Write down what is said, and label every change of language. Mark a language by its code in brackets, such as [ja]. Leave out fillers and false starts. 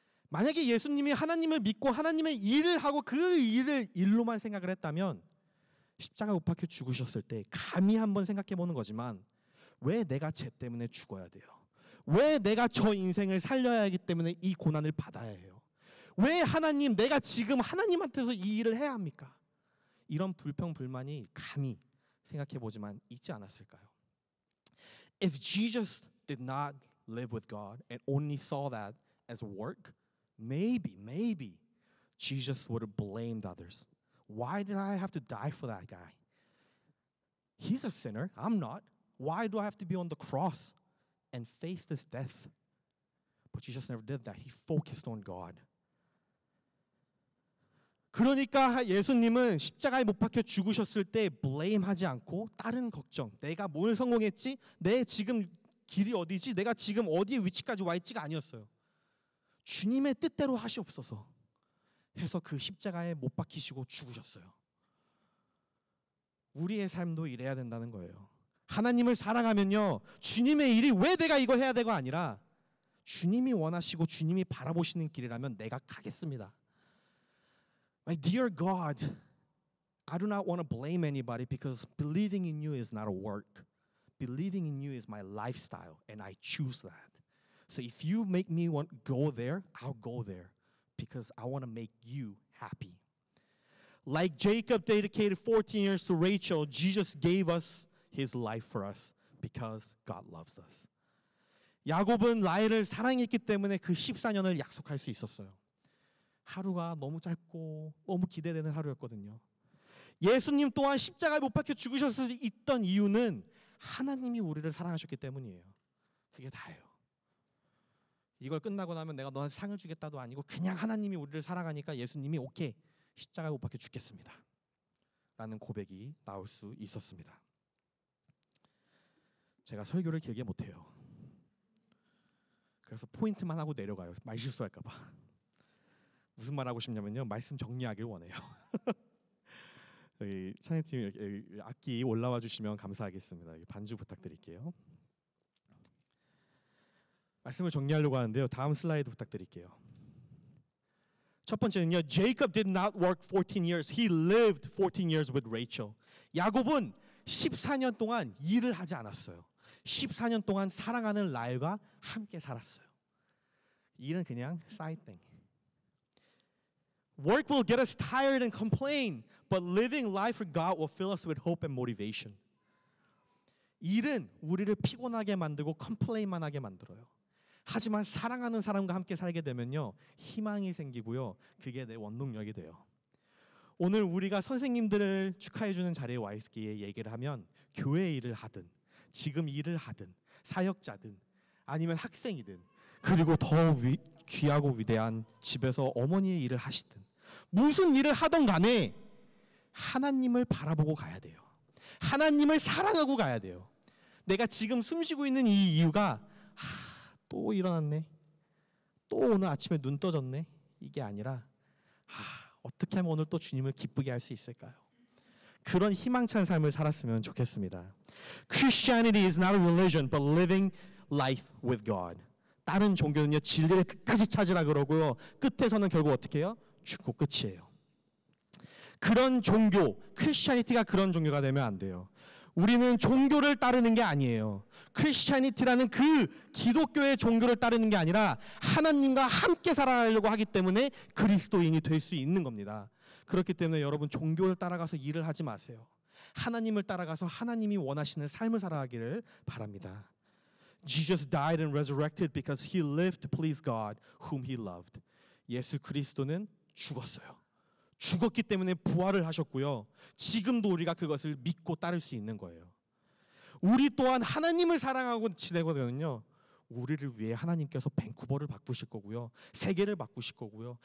[ko] 만약에 예수님이 하나님을 믿고 하나님의 일을 하고 그 일을 일로만 생각을 했다면 십자가 못 박혀 죽으셨을 때 감히 한번 생각해 보는 거지만 왜 내가 죄 때문에 죽어야 돼요? 왜 내가 저 인생을 살려야 하기 때문에 이 고난을 받아야 해요? 왜 하나님 내가 지금 하나님한테서 이 일을 해야 합니까? 이런 불평불만이 감히 생각해 보지만 있지 않았을까요? [en] If Jesus did not live with God and only saw that as work, maybe Jesus would have blamed others. Why did I have to die for that guy? He's a sinner. I'm not. Why do I have to be on the cross and face this death? But Jesus never did that. He focused on God. [ko] 그러니까 예수님은 십자가에 못 박혀 죽으셨을 때 blame하지 않고 다른 걱정, 내가 뭘 성공했지? 내 지금 길이 어디지? 내가 지금 어디에 위치까지 와 있지가 아니었어요. 주님의 뜻대로 하시옵소서 해서 그 십자가에 못 박히시고 죽으셨어요. 우리의 삶도 이래야 된다는 거예요. 하나님을 사랑하면요, 주님의 일이 왜 내가 이거 해야 되고 아니라 주님이 원하시고 주님이 바라보시는 길이라면 내가 가겠습니다. [en] My dear God, I do not want to blame anybody because believing in you is not a work. Believing in you is my lifestyle, and I choose that. So if you make me want to go there, I'll go there because I want to make you happy. Like Jacob dedicated 14 years to Rachel, Jesus gave us his life for us because God loves us. [ko] 야곱은 라헬을 사랑했기 때문에 그 14년을 약속할 수 있었어요. 하루가 너무 짧고 너무 기대되는 하루였거든요. 예수님 또한 십자가에 못 박혀 죽으셨을 수 있던 이유는 하나님이 우리를 사랑하셨기 때문이에요. 그게 다예요. 이걸 끝나고 나면 내가 너한테 상을 주겠다도 아니고 그냥 하나님이 우리를 사랑하니까 예수님이 오케이, 십자가에 못 박혀 죽겠습니다 라는 고백이 나올 수 있었습니다. 제가 설교를 길게 못해요. 그래서 포인트만 하고 내려가요. 말 실수할까 봐. 무슨 말 하고 싶냐면요, 말씀 정리하길 원해요. 여기 찬양팀 악기 올라와 주시면 감사하겠습니다. 반주 부탁드릴게요. 말씀을 정리하려고 하는데요, 다음 슬라이드 부탁드릴게요. 첫 번째는요, [en] Jacob did not work 14 years. He lived 14 years with Rachel. [ko] 야곱은 14년 동안 일을 하지 않았어요. 14년 동안 사랑하는 라헬과 함께 살았어요. 일은 그냥 [en] side thing. Work will get us tired and complain, but living life for God will fill us with hope and motivation. [ko] 일은 우리를 피곤하게 만들고 컴플레인만 하게 만들어요. 하지만 사랑하는 사람과 함께 살게 되면요, 희망이 생기고요, 그게 내 원동력이 돼요. 오늘 우리가 선생님들을 축하해주는 자리에 와 있기에 얘기를 하면 교회 일을 하든 지금 일을 하든 사역자든 아니면 학생이든 그리고 더 귀하고 위대한 집에서 어머니의 일을 하시든 무슨 일을 하던 간에 하나님을 바라보고 가야 돼요. 하나님을 사랑하고 가야 돼요. 내가 지금 숨쉬고 있는 이 이유가 또 일어났네, 또 오늘 아침에 눈 떠졌네, 이게 아니라 어떻게 하면 오늘 또 주님을 기쁘게 할 수 있을까요? 그런 희망찬 삶을 살았으면 좋겠습니다. [en] Christianity is not a religion, but living life with God. [ko] 다른 종교는요, 진리를 끝까지 찾으라 그러고요, 끝에서는 결국 어떻게 해요? 죽고 끝이에요. 그런 종교, 크리스찬리티가 그런 종교가 되면 안 돼요. 우리는 종교를 따르는 게 아니에요. 크리스찬이티라는 그 기독교의 종교를 따르는 게 아니라 하나님과 함께 살아가려고 하기 때문에 그리스도인이 될 수 있는 겁니다. 그렇기 때문에 여러분 종교를 따라가서 일을 하지 마세요. 하나님을 따라가서 하나님이 원하시는 삶을 살아가기를 바랍니다. [en] Jesus died and resurrected because he lived to please God whom he loved. [ko] 예수 그리스도는 죽었어요. 죽었기 때문에 부활을 하셨고요. 지금도 우리가 그것을 믿고 따를 수 있는 거예요. 우리 또한 하나님을 사랑하고 지내거든요. 우리를 위해 하나님께서 밴쿠버를 바꾸실 거고요. 세계를 바꾸실 거고요.